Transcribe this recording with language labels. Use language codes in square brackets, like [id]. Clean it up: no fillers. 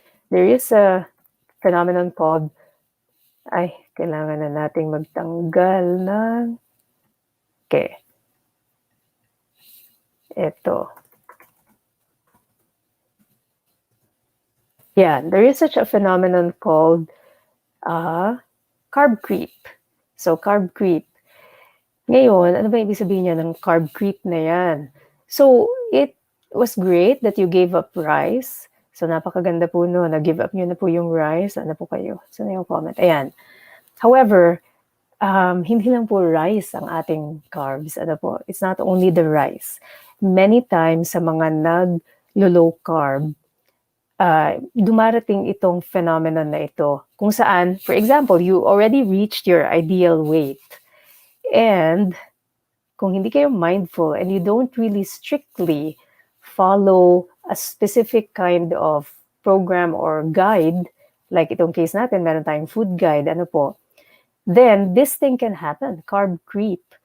[en] There is a phenomenon called, [tl] kailangan na nating magtanggal ng, [en] okay. [tl] Ito. [en] Yeah, there is such a phenomenon called carb creep. So, carb creep. [tl] Ngayon, ano ba ibig sabihin niya ng carb creep na yan? [en] So, it was great that you gave up rice. [tl] So, napakaganda po no. Nag-give up nyo na po yung rice. Ano po kayo? So, na yung comment. Ayan. However, hindi lang po rice ang ating carbs. Ano po? [en] It's not only the rice. [tl] Many times sa mga nag-low carb, dumarating itong phenomenon na ito. [en] Kung saan, for example, you already reached your ideal weight. And kung hindi kayo mindful and you don't really strictly follow a specific kind of program or guide, [tl] like itong case natin, meron tayong food guide, ano po, [en] then this thing can happen, carb creep.